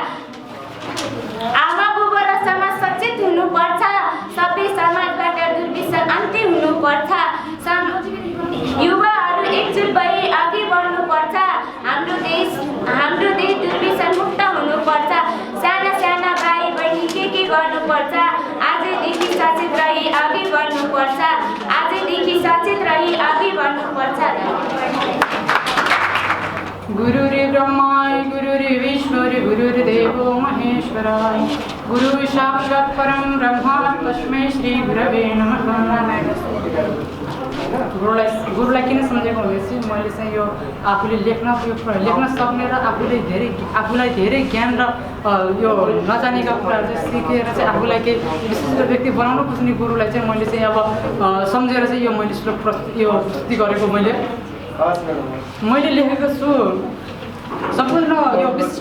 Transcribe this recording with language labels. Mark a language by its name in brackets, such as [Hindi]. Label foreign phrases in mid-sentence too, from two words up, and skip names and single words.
[Nepali] आमा बुबा र समाज सचेत हुनुपर्छ सबै समाजबाट दुर्व्यसन अन्त्य हुनुपर्छ युवाहरू एकजुट भई अघि बढ्नुपर्छ हाम्रो देश दुर्व्यसन मुक्त हुनुपर्छ साना साना भाइ बहिनी के गर्नुपर्छ आजैदेखि सचेत रही अघि बढ्नुपर्छ आजैदेखि सचेत रही अघि बढ्नुपर्छ [Sanskrit] गुरुर् ब्रह्मा गुरुर् विष्णु गुरुर्देवो महेश्वराय गुरु साक्षात् परम ब्रह्मा तस्मै श्री गुरवे नमः [Nepali] गुरुलाई किन सम्झेको भनेपछि मैले चाहिँ यो आफूले लेख्न सक्ने र आफूलाई धेरै ज्ञान र यो नजानेका कुराहरू चाहिँ सिकेर चाहिँ आफूलाई केही विशिष्ट व्यक्ति बनाउन खोज्ने गुरुलाई चाहिँ मैले चाहिँ अब सम्झेर चाहिँ यो मैले प्रस्तुति गरेको मैले लेखेको छु सम्पूर्ण यो विशिष्ट